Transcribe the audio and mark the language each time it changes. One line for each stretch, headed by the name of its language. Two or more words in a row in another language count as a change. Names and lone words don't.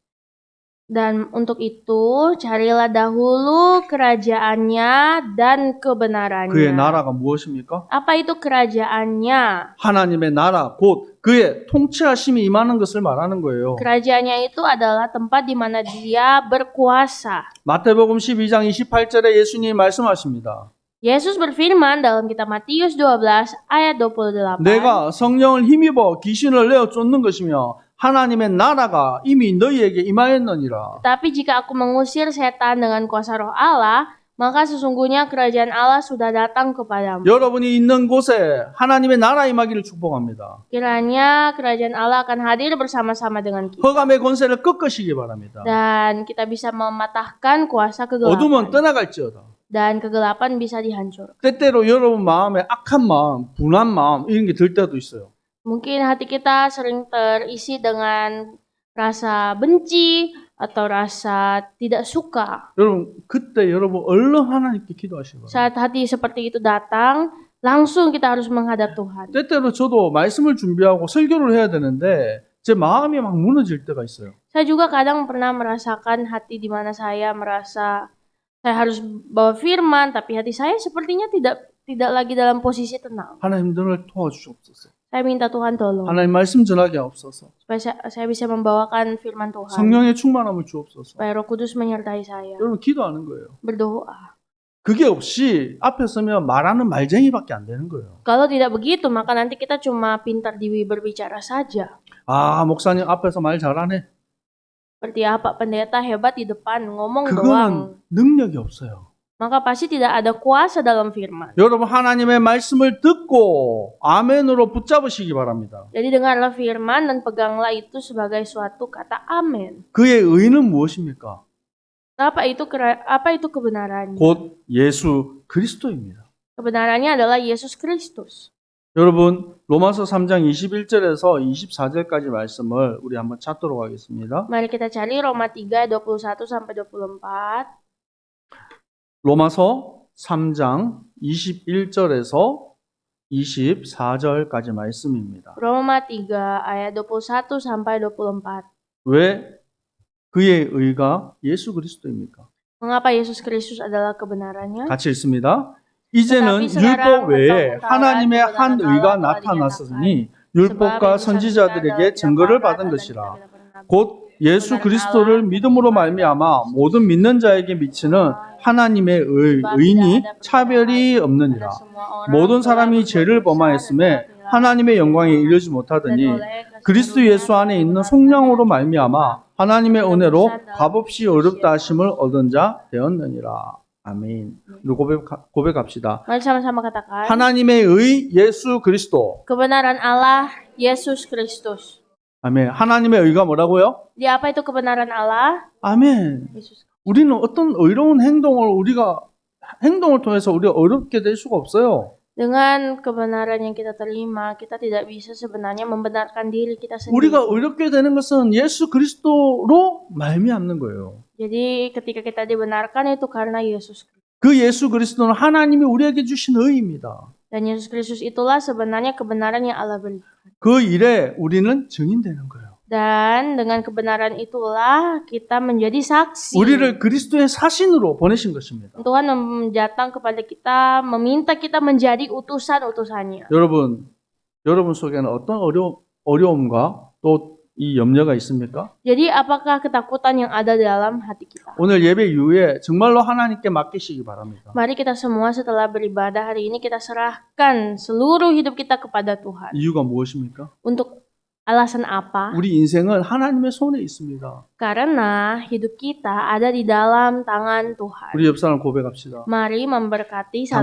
Indonesian: dan untuk itu carilah dahulu kerajaannya dan kebenarannya.
Korean: 그의 나라가 무엇입니까?
Indonesian: Apa itu kerajaannya?
Korean: 하나님의 나라 곧 그의 통치하심이 임하는 것을 말하는 거예요.
Indonesian: Kerajaannya itu adalah tempat di mana dia berkuasa.
Korean: 마태복음 12장 28절에 예수님이 말씀하십니다.
Indonesian: Yesus berfirman dalam kitab Matius 12 ayat 28.
Korean: 내가 성령을 힘입어 귀신을 내어 쫓는 것이며 하나님의 나라가 이미 너희에게 임하였느니라.
Indonesian: Tapi jika aku mengusir setan dengan kuasa roh Allah, maka sesungguhnya kerajaan Allah sudah datang kepadamu.
Korean: 여러분이 있는 곳에 하나님의 나라 임하기를 축복합니다.
Indonesian: Kiranya kerajaan Allah akan hadir bersama-sama dengan kita.
Korean: 흑암의 권세를 꺾으시기 바랍니다.
Indonesian: Dan kita bisa mematahkan kuasa
Korean: 어둠은
Indonesian: kegelapan.
Korean: 떠나갈지어다.
Indonesian: Dan kegelapan bisa dihancurkan.
Korean: 때때로 여러분 마음에 악한 마음, 분한 마음 이런 게 들 때도 있어요.
Indonesian: Mungkin hati kita sering terisi dengan rasa benci atau rasa tidak suka.
Korean: 여러분 그때 여러분 얼른 하나님께 기도하시기 바랍니다.
Indonesian: Saat hati seperti itu datang, langsung kita harus menghadap Tuhan.
Korean: 때때로 저도 말씀을 준비하고 설교를 해야 되는데 제 마음이 막 무너질 때가 있어요.
Indonesian: Saya juga kadang pernah merasakan hati di mana saya merasa saya harus bawa firman, tapi hati saya sepertinya tidak lagi dalam posisi tenang.
Korean: 하나님 너를 도와주시옵소서.
Indonesian: Saya minta Tuhan tolong
Korean: 하나님 말씀 전하게 하옵소서.
Indonesian: supaya saya bisa membawakan firman Tuhan.
Korean: 성령의 충만함을 주옵소서.
Indonesian: Supaya Roh Kudus menyertai saya.
Korean: 여러분 기도하는 거예요.
Indonesian: Berdoa.
Korean: 그게 없이 앞에 서면 말하는 말쟁이밖에 안 되는 거예요.
Indonesian: Kalau tidak begitu, maka nanti kita cuma pintar berbicara saja.
Korean: 아, 목사님 앞에서 말 잘하네.
Indonesian: Seperti apa pendeta hebat di depan ngomong doang.
Korean: 그거는 능력이 없어요.
Indonesian: Maka pasti tidak ada kuasa dalam firman.
Korean: 여러분 하나님의 말씀을 듣고 아멘으로 붙잡으시기 바랍니다.
Indonesian: Jadi dengarlah firman dan peganglah itu sebagai suatu kata amin.
Korean: 그의 의는 무엇입니까?
Indonesian: Apa itu kebenarannya?
Korean: 곧 예수 그리스도입니다.
Indonesian: Kebenarannya adalah Yesus Kristus.
Korean: 여러분 로마서 3장 21절에서 24절까지 말씀을 우리 한번 찾도록 하겠습니다.
Indonesian: Mari kita cari Roma 3 21 sampai 24.
Korean: 로마서 3장 21절에서 24절까지 말씀입니다.
Indonesian: Roma 3 ayat 21 sampai 24.
Korean: 왜 그의 의가 예수 그리스도입니까?
Indonesian: Mengapa Yesus Kristus adalah kebenarannya?
Korean: 같이 읽습니다. 이제는 율법 외에 하나님의 한 의가 나타났으니 율법과 선지자들에게 증거를 받은 것이라. 곧 예수 그리스도를 믿음으로 말미암아 모든 믿는 자에게 미치는 하나님의 의인이 차별이 없느니라. 모든 사람이 죄를 범하였음에 하나님의 영광에 이르지 못하더니 그리스도 예수 안에 있는 속량으로 말미암아 하나님의 은혜로 값없이 어렵다 하심을 얻은 자 되었느니라. 아멘. 우리 고백합시다.
Indonesian: Mari sama-sama katakan.
Korean: 하나님의 의 예수 그리스도.
Indonesian: Kebenaran Allah Yesus Kristus.
Korean: 아멘. 하나님의 의가 뭐라고요?
Indonesian: Di apa itu kebenaran Allah?
Korean: 아멘.
Indonesian: Yesus.
Korean: 우리는 어떤 의로운 행동을 통해서 우리가 어렵게 될 수가 없어요.
Indonesian: Dengan kebenaran yang kita terima, kita tidak bisa sebenarnya membenarkan diri kita sendiri.
Korean: 우리가 어렵게 되는 것은 예수 그리스도로 말미암는 거예요.
Indonesian: Jadi ketika kita dibenarkan itu karena Yesus.
Korean: 그 예수 그리스도는 하나님이 우리에게 주신 의입니다.
Indonesian: Dan Yesus Kristus itulah sebenarnya kebenaran yang Allah berikan.
Korean: 그 일에 우리는 증인되는 거예요.
Indonesian: Dan dengan kebenaran itulah kita menjadi saksi.
Korean: 우리를 그리스도의 사신으로 보내신 것입니다.
Indonesian: Tuhan datang kepada kita, meminta kita menjadi utusan-utusannya.
Korean: 여러분 속에는 어떤 어려움과 또 이 염려가 있습니까?
Indonesian: Jadi apakah ketakutan yang ada dalam hati kita?
Korean: 오늘 예배 이후에 정말로 하나님께 맡기시기 바랍니다.
Indonesian: Mari kita semua setelah beribadah hari ini kita serahkan seluruh hidup kita kepada Tuhan.
Korean: 이유가 무엇입니까?
Indonesian: Untuk alasan apa?
Korean: 우리 인생은 하나님의 손에 있습니다.
Indonesian: Karena hidup kita ada di dalam tangan Tuhan.
Korean: 우리 옆 사람 고백합시다.
Indonesian: Mari memberkati satu